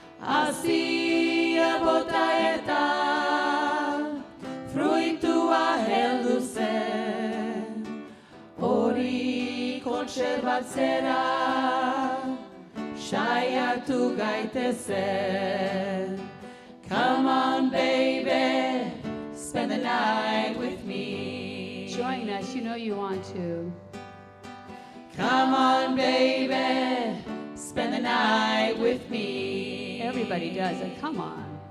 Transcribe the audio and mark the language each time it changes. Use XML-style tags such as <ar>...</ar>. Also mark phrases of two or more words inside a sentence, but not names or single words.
<eu>Hasia bota eta fruitua heldu zen, hori kontserbatzera saiatu gaitezen.</eu> <en>Come on, baby, spend the night with me. Join us, you know you want to. Come on, baby, spend the night with me. Everybody does it, come on.</en>